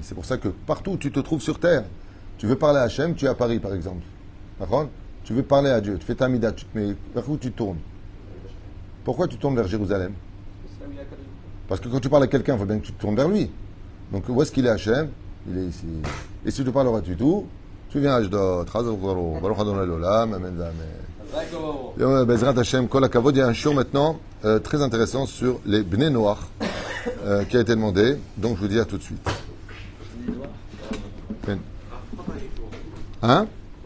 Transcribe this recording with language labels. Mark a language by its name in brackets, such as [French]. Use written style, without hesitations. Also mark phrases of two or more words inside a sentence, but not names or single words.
[French] C'est pour ça que partout où tu te trouves sur terre, tu veux parler à Hachem, tu es à Paris par exemple. D'accord ? Tu veux parler à Dieu, tu fais ta mida, tu te mets, vers où tu tournes ? Pourquoi tu tournes vers Jérusalem ? Parce que quand tu parles à quelqu'un, il faut bien que tu te tournes vers lui. Donc où est-ce qu'il est Hachem ? Il est ici. Et si tu parles au tout, tu viens à Ashdod, [Hebrew] ברוך אדוני לעולם אמן אמן. בעזרת השם כל הכבוד. [French] Il y a un shiur maintenant très intéressant sur les [Hebrew] בני נח [French] qui a été demandé. Donc je vous dis à tout de suite. Hein ?